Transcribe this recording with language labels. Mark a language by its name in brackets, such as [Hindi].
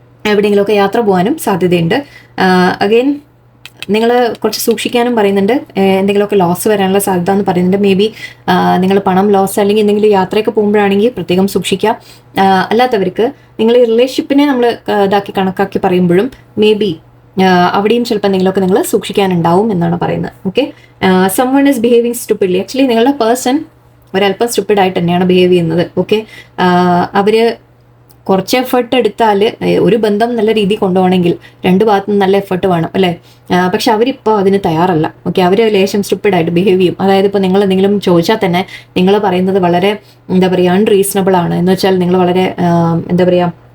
[Malayalam] എവിടെയെങ്കിലുമൊക്കെ യാത്ര പോകാനും സാധ്യതയുണ്ട്. അഗെയിൻ നിങ്ങൾ കുറച്ച് സൂക്ഷിക്കാനും പറയുന്നുണ്ട്. എന്തെങ്കിലുമൊക്കെ ലോസ് വരാനുള്ള സാധ്യത എന്ന് പറയുന്നുണ്ട്. മേ ബി നിങ്ങൾ പണം ലോസ് അല്ലെങ്കിൽ എന്തെങ്കിലും യാത്രയൊക്കെ പോകുമ്പോഴാണെങ്കിൽ പ്രത്യേകം സൂക്ഷിക്കുക. അല്ലാത്തവർക്ക് നിങ്ങൾ ഈ റിലേഷൻഷിപ്പിനെ നമ്മൾ കണക്കാക്കി പറയുമ്പോഴും മേ ബി അവിടെയും ചിലപ്പോൾ എന്തെങ്കിലുമൊക്കെ നിങ്ങൾ സൂക്ഷിക്കാനുണ്ടാവും എന്നാണ് പറയുന്നത്. [English] Okay, someone is behaving stupidly. [Malayalam] Actually നിങ്ങളുടെ പേഴ്സൺ ഒരല്പം സ്റ്റുപ്പിഡായിട്ട് തന്നെയാണ് ബിഹേവ് ചെയ്യുന്നത്. ഓക്കെ, അവർ കുറച്ച് എഫേർട്ട് എടുത്താൽ ഒരു ബന്ധം നല്ല രീതിയിൽ കൊണ്ടുപോകണമെങ്കിൽ രണ്ട് ഭാഗത്തും നല്ല എഫേർട്ട് വേണം അല്ലേ. പക്ഷെ അവരിപ്പോൾ അതിന് തയ്യാറല്ല. ഓക്കെ, അവർ ലേശം സ്റ്റുപ്പിഡായിട്ട് ബിഹേവ് ചെയ്യും. അതായത് ഇപ്പോൾ നിങ്ങൾ എന്തെങ്കിലും ചോദിച്ചാൽ തന്നെ നിങ്ങൾ പറയുന്നത് വളരെ എന്താ പറയുക അൺറീസണബിൾ ആണ്. എന്ന് വെച്ചാൽ നിങ്ങൾ വളരെ എന്താ പറയുക